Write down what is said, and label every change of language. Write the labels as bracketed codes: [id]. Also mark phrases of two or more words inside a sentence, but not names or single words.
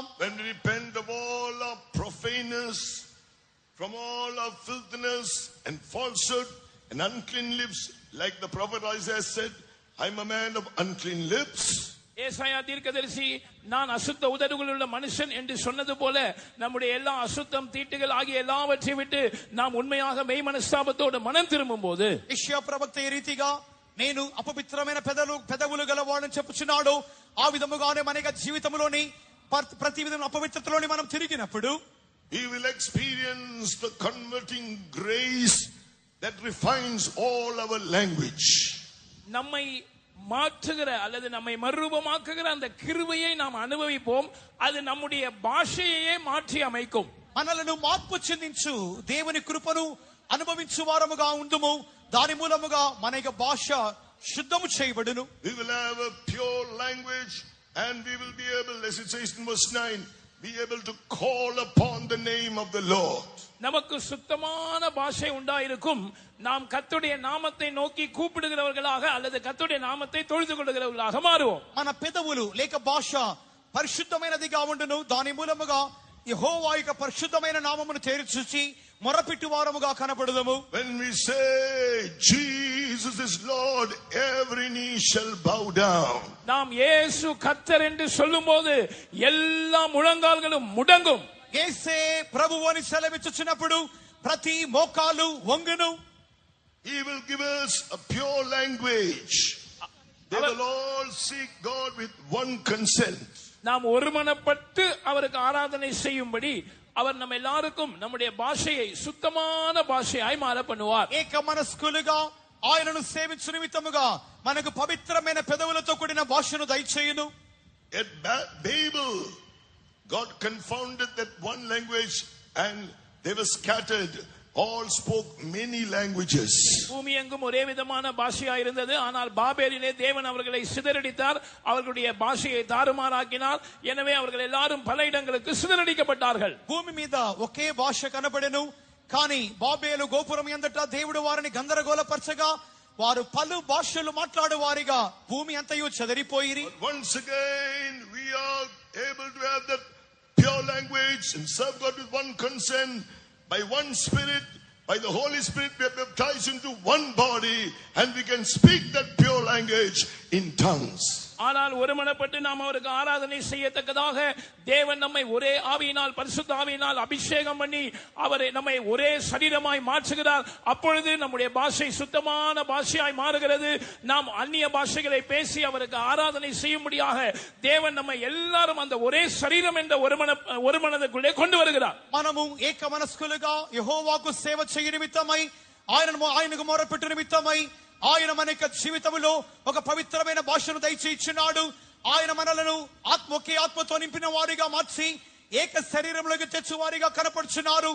[en] When we repent of all our profaneness, from all our filthiness and falsehood and unclean lips, like the prophet Isaiah said, I'm a man of unclean lips. [ta] ஏசாயா தீர்க்கதரிசி நான் அசுத்த உதடுகள் உள்ள மனுஷன் என்று சொன்னது போல நம்முடைய எல்லா அசுத்தம் தீட்டுகள் ஆகிய எல்லாவற்றை விட்டு நாம் உண்மையாக மெய் மனஸ்தாபத்தோடு மனம் திரும்பும் போது [te] యెషయా ప్రవక్త ఈ రీతిగా నేను అపవిత్రమైన పెదవులు గలవాడని చెప్పుచున్నాడు. ఆ విధముగానే మన జీవితంలోని ప్రతి విధమైన అపవిత్రతలోని మనం తిరిగినప్పుడు [en] we will experience the converting grace that refines all our language. [ta] நம்மை மாற்றுகிற அல்லது நம்மை மறுரூபமாக்குகிற அந்த கிருபையை நாம் அனுபவிப்போம். அது நம்முடைய பாஷையையே மாற்றி அமைக்கும். [te] మనలను మార్పు చెందించు దేవుని కృపను అనుభవించు వారముగా ఉండుము. దాని మూలముగా మన యొక్క భాష శుద్ధము చేయబడును. [en] We will have a pure language and we will be able, as it says in verse 9, be able to call upon the name of the Lord. [ta] நமக்கு சுத்தமான பாஷை உண்டாயிருக்கும். நாம் கர்த்தருடைய நாமத்தை நோக்கி கூப்பிடுகிறவர்களாக அல்லது கர்த்தருடைய நாமத்தை தொழுது கொள்ளுகிறவர்களாக மாறுவோம். [te] మన పెదవులు లేక భాష పరిశుద్ధమైనదిగా ఉండును. దాని మూలముగా యెహోవా యొక్క పరిశుద్ధమైన నామమును చేర్చుచి మొరపెట్టు వారముగా కనబడుదము. [en] When we say Jesus is Lord, every knee shall bow down. [ta] நாம் இயேசு கர்த்தர் என்று சொல்லும்போது எல்லா முழங்கால்களும் முடங்கும். [te] యేసే ప్రభువు అని సెలవిచ్చుచున్నప్పుడు ప్రతి మోకాలు వంగును. [en] He will give us a pure language. They will all seek God with one consent. [ta] நாம் ஒருமனப்பட்டு அவருக்கு ஆராதனை செய்யும்படி அவர் நம்ம எல்லாருக்கும் நம்முடைய பாஷையை சுத்தமான பாஷையாய் மாற பண்ணுவார். [te] ఏక మనస్కులుగా ఆయనను సేవించు నిమిత్తముగా మనకు పవిత్రమైన పెదవులతో కూడిన భాషను దయచేయును. [en] At Babel, God confounded that one language and they were scattered. All spoke many languages. [ta] பூமி எங்கும் ஒரே விதமான பாஷையாய் இருந்தது. ஆனால் பாபேலிலே தேவன் அவர்களை சிதறடித்தார். அவர்களுடைய பாஷையை தாறுமாறாக்கினார். எனவே அவர்கள் எல்லாரும் பல இடங்களுக்கு சிதறடிக்கப்பட்டார்கள். [te] భూమి మీద ఒకే భాష కనబడెను. కానీ బాబేలు గోపురం యందట దేవుడు వారిని గందరగోళపరచగా వారు పలు భాషలు మాట్లాడువారిగా భూమి అంతయు చెదరిపోయిరి. [en] Once again we are able to have that pure language and serve God with one consent. By one Spirit, by the Holy Spirit, we are baptized into one body and we can speak that pure language in tongues. [ta] ஆனால் ஒருமனப்பட்டு நாம் அவருக்கு ஆராதனை செய்யத்தக்கதாக தேவன் நம்மை ஒரே ஆவியினால் பரிசுத்த ஆவியினால் அபிஷேகம் பண்ணி அவரை நம்மை ஒரே சரீரமாய் மாற்றுகிறார். அப்பொழுது நம்முடைய பாஷை சுத்தமான பாஷையாய் மாறுகிறது. நாம் அந்நிய பாஷைகளை பேசி அவருக்கு ஆராதனை செய்யும்படியாக தேவன் நம்மை எல்லாரும் அந்த ஒரே சரீரம் என்ற ஒரு மனதுக்குள்ளே கொண்டு வருகிறார். [te] మనము ఏక మనస్కులుగా యెహోవాకు సేవ చేయ నిమిత్తమై ఆయనకు మొరపెట్టు నిమిత్తమై ఆయన మన యొక్క జీవితంలో ఒక పవిత్రమైన భాషను దయచేయించున్నాడు. ఆయన మనలను ఒకే ఆత్మతో నింపిన వారిగా మార్చి ఏక శరీరంలోకి తెచ్చువారిగా కనపడుచున్నారు.